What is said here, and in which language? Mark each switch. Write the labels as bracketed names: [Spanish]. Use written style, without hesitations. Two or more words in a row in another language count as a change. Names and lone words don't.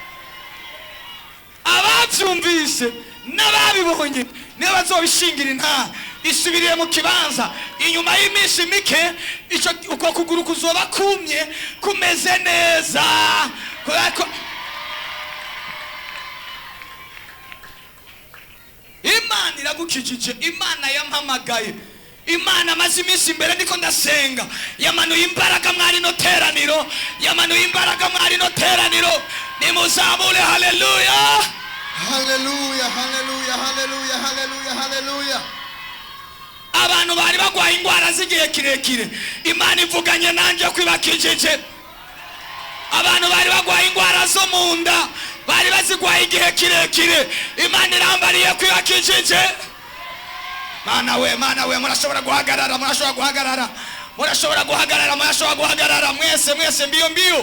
[Rundi] Abavyumvise n'ababibonye niba bazobishingira inta isubiriye mu kibanza inyuma y'iminsi mike, ico uko kuguru kuzoba kumye kumeze neza. Imana iragukijije. Imana yampamagaye, Imana maze iminsi imbere ndiko ndasenga, yamanuye imbaraga mwari no teraniro, yamanuye imbaraga mwari no teraniro. Nimuzamure haleluya. Haleluya, haleluya, haleluya, haleluya, haleluya. Abantu bari bagwaye ingwara zigiye kirekire, Imana ivuganye nanje kwibakijije. Abantu bari bagwaye ingwara zo munda, bari bazigwaye igihe kirekire, Imana irambariye kwibakijije. Mana we murashobora guhagarara, murashobora guhagarara, murashobora guhagarara, murashobora guhagarara mwese mbiyo.